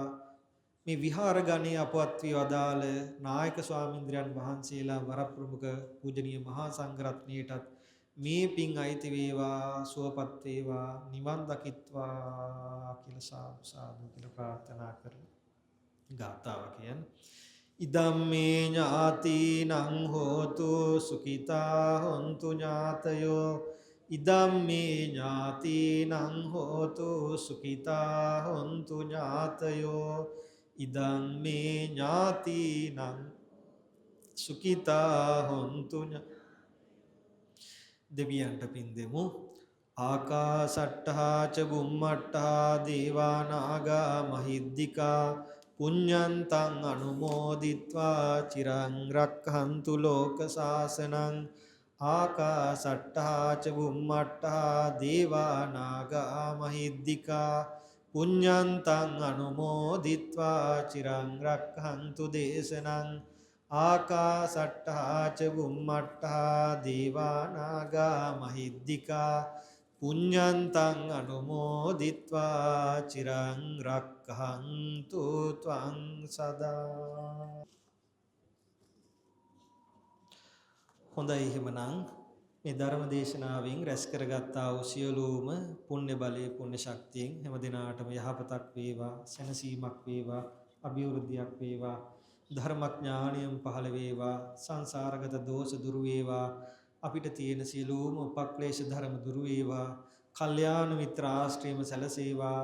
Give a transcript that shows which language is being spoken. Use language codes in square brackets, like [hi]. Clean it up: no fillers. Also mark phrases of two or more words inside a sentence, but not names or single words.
[si] මේ විහාර ගණයේ අපවත් වී වදාළ නායක ස්වාමීන්ද්‍රයන් වහන්සේලා, වරප්‍රමුඛ පූජනීය මහා සංඝරත්නයටත් මේ පින් අයිති වේවා, සුවපත් වේවා, නිවන් දකිත්වා කියලා සාදු සාදු කියලා ප්‍රාර්ථනා කරමු. ගාථාව කියන්නේ [pi] ඉදම්මේ ඥාතිනං හෝතු සුඛිතා හොන්තු ඥාතයෝ. ඉදම්මේ ඥාතිනං හෝතු සුඛිතා හොන්තු ඥාතයෝ. ඉදම්මේ ඥාතිනං සුඛිතා හොන්තු [si] දෙවියන්ට පින් දෙමු. [pi] ආකාසට්ඨා ච බුම්මට්ඨා දේවා නාග මහිද්దికා පුඤ්ඤන්තං අනුමෝදිත්වා චිරං රක්ඛන්තු ලෝක සාසනං. ආකාසට්ඨා ච බුම්මට්ඨා දේවා නාග මහිද්దికා පුඤ්ඤන්තං අනුමෝදිත්වා චිරං රක්ඛන්තු දේශනං. ආකාසට්ඨා ච බුම්මට්ඨා දේවා නාග මහිද්దికා පුඤ්ඤන්තං අනුමෝදිත්වා චිරං රක්ඛන්තු ත්වං සදා. [si] හොඳයි, එහෙමනම් මේ ධර්ම දේශනාවෙන් රැස් කරගත්තා වූ සියලුම පුණ්‍ය බලයේ, පුණ්‍ය ශක්තියෙන් හැම දිනාටම යහපතක් වේවා, සැනසීමක් වේවා, අභිවෘද්ධියක් වේවා, ධර්මඥානියම් පහළ වේවා, සංසාරගත දෝෂ දුරු වේවා, අපිට තියෙන සියලුම උපක්ලේශ ධර්ම දුරු වේවා, කල්යාණ මිත්‍ර ආශ්‍රයම සැලසේවා.